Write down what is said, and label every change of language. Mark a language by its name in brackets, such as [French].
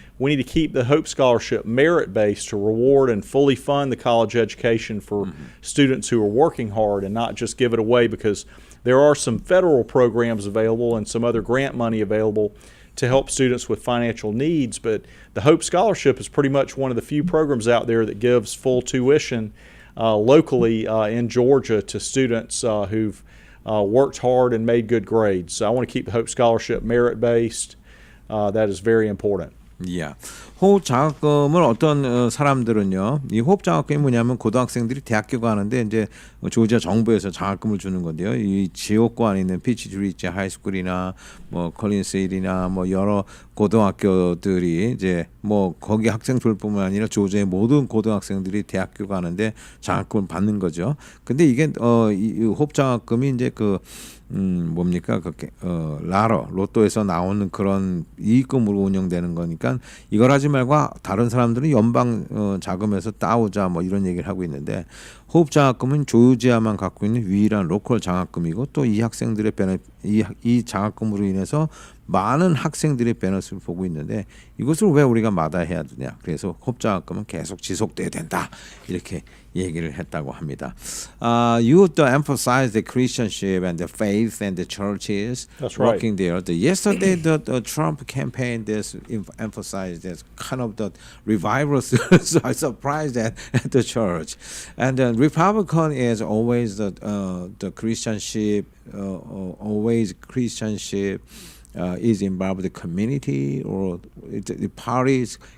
[English] We need to keep the Hope Scholarship merit-based to reward and fully fund the college education for students who are working hard and not just give it away, because there are some federal programs available and some other grant money available to help students with financial needs. But the Hope Scholarship is pretty much one of the few programs out there that gives full tuition locally in Georgia to students who've worked hard and made good grades. So I want to keep the Hope Scholarship merit-based. That is very important. Yeah. [Korean] 호흡 장학금을 어떤 사람들은요, 이 호흡 장학금이 뭐냐면 고등학생들이 대학교 가는데 이제 조지아 정부에서 장학금을 주는 건데요. 이 지역구 안에 있는 피치트리지 하이스쿨이나 뭐 컬린스힐이나 뭐 여러 고등학교들이 이제 뭐 거기 학생들뿐만 아니라 조지아의 모든 고등학생들이 대학교 가는데 장학금을 받는 거죠. 근데 이게 이 호흡 장학금이 이제 뭡니까? 로또에서 나오는 그런 이익금으로 운영되는 거니까 이걸 하지 말고 다른 사람들은 연방 자금에서 따오자 뭐 이런 얘기를 하고 있는데, 호흡 장학금은 조지아만 갖고 있는 유일한 로컬 장학금이고 또 이 학생들의 이 장학금으로 인해서 많은 학생들의 베너스를 보고 있는데 이것을 왜 우리가 마다해야 되냐. 그래서 호흡 장학금은 계속 지속돼야 된다 이렇게 얘기를 했다고 합니다. [English] You emphasize the Christianship and the faith and the churches. That's right. Working there. Yesterday, the Trump campaign emphasized that kind of the revival. So I'm surprised at the church. And the Republican is always the Christianship, always Christianship is involved with the community or the parties.